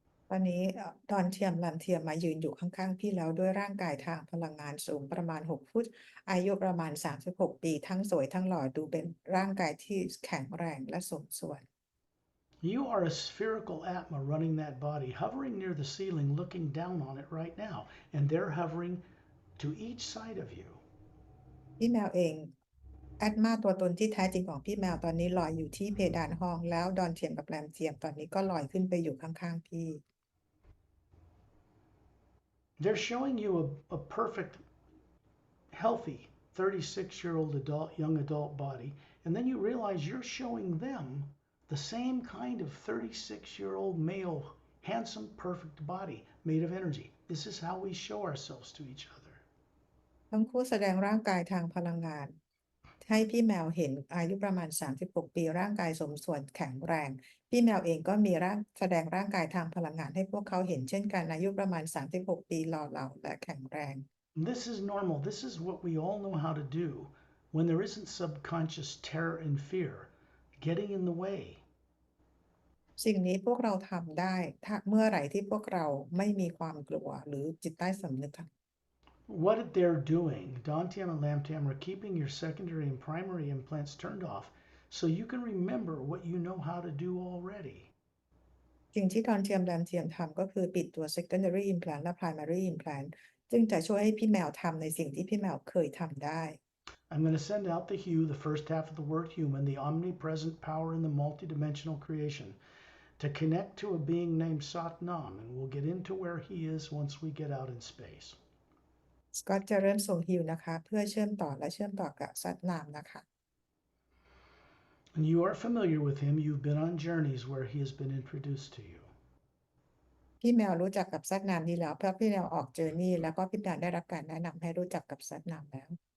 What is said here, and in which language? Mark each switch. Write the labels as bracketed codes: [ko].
[th] ตอนนี้ดอนเทียมแลนเทียมมายืนอยู่ข้างๆพี่แล้วด้วยร่างกายทางพลังงานสูงประมาณ6ฟุตอายุประมาณ36ปีทั้งสวยทั้งหล่อดูเป็นร่างกายที่แข็งแรงและสมส่วน [en] You are a spherical Atma running that body, hovering near the ceiling, looking down on it right now, and they're hovering to each side of you. [th] พี่แมวเองแอดมาตัวตนที่แท้จริงของพี่แมวตอนนี้ลอยอยู่ที่เพดานห้องแล้วดอนเทียมกับแรมเทียมตอนนี้ก็ลอยขึ้นไปอยู่ข้างๆพี่ [en] They're showing you a perfect, healthy 36-year-old young adult body, and then you realize you're showing them the same kind of 36-year-old male, handsome, perfect body made of energy. This is how we show ourselves to each other. [th] ทั้งคู่แสดงร่างกายทางพลังงานให้พี่แมวเห็นอายุประมาณ36ปีร่างกายสมส่วนแข็งแรงพี่แมวเองก็มีแสดงร่างกายทางพลังงานให้พวกเขาเห็นเช่นกันอายุประมาณ36ปีหล่อเหลาและแข็งแรง [en] This is normal. This is what we all know how to do when there isn't subconscious terror and fear getting in the way. [th] สิ่งนี้พวกเราทำได้ถ้าเมื่อไหร่ที่พวกเราไม่มีความกลัวหรือจิตใต้สำนึก [en] What they're doing, Dantiam and Lamtiam, are keeping your secondary and primary implants turned off so you can remember what you know how to do already. [th] สิ่งที่ดอนเทียมแรมเทียมทำก็คือปิดตัว secondary implant และ primary implant ซึ่งจะช่วยให้พี่แมวทำในสิ่งที่พี่แมวเคยทำได้ [en] I'm going to send out the hue, the first half of the word human, the omnipresent power in the multidimensional creation, to connect to a being named Satnam, and we'll get into where he is once we get out in space. [th] สกอตจะเริ่มส่งฮิวนะคะเพื่อเชื่อมต่อกับซัดนามนะคะ [en] And you are familiar with him. You've been on journeys where he has been introduced to you. [th] พี่แมวรู้จักกับซัดนามดีแล้วเพราะพี่แมวออกเจอร์นี่แล้วก็พี่แมวได้รับการแนะนำให้รู้จักกับซัดนามแล้ว